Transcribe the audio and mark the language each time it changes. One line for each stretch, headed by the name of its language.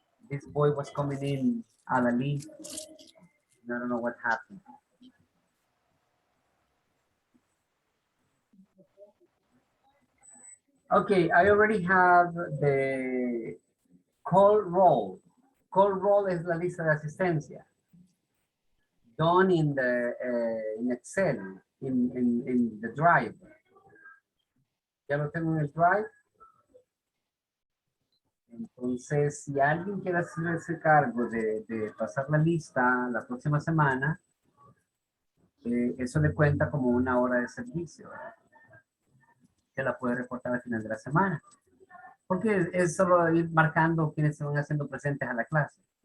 English: This boy was coming in Alali. I don't know what happened. Okay, I already have the call roll.
Spanish: Call roll es la lista de asistencia.
English: Done in the in Excel, in the drive.
Spanish: Ya lo tengo en el drive. Entonces, si alguien quiere hacer ese cargo de pasar la lista la próxima semana, eso le cuenta como una hora de servicio, ¿verdad? Que la puede reportar al final de la semana. Porque es solo ir marcando quienes se van haciendo presentes a la clase.